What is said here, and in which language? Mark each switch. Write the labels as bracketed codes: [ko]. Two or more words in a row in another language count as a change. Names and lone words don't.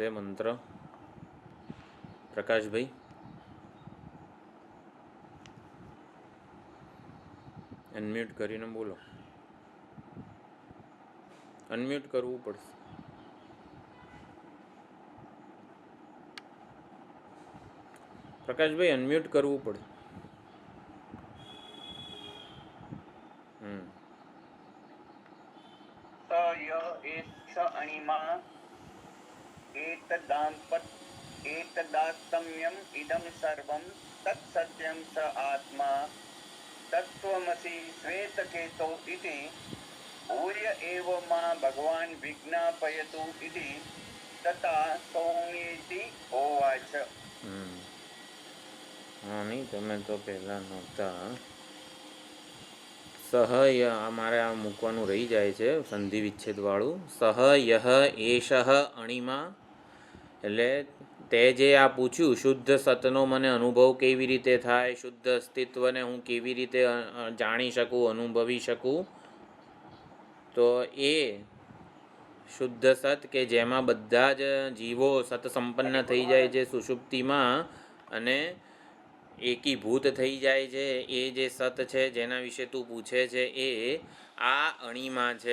[gu] મંત્ર પ્રકાશભાઈ અનમ્યુટ કરીને બોલો. અનમ્યુટ કરવું પડશે. પ્રકાશભાઈ અનમ્યુટ કરવું પડે. [sa] एतदात्म्यम इदम सर्वम तत्सत्यम स आत्मा तत्त्वमसि श्वेतकेतो इति भूय एव मा भगवान विज्ञापयतु इति तथा सौम्येति होवाच. [gu] હા નહીં, તમે તો પહેલાં નહોતા. સહ અમારે આ મૂકવાનું રહી જાય છે સંધિ વિચ્છેદવાળું. [sa] સહ યહ એષ અણિમા, [gu] એટલે તે જે આ પૂછ્યું શુદ્ધ સતનો મને અનુભવ કેવી રીતે થાય, શુદ્ધ અસ્તિત્વને હું કેવી રીતે જાણી શકું, અનુભવી શકું, તો એ શુદ્ધ સત કે જેમાં બધા જ જીવો સત સંપન્ન થઈ જાય છે સુષુપ્તિમાં અને એકીભૂત થઈ જાય છે, એ જે સત છે જેના વિશે તું પૂછે છે એ આ અણિમા છે.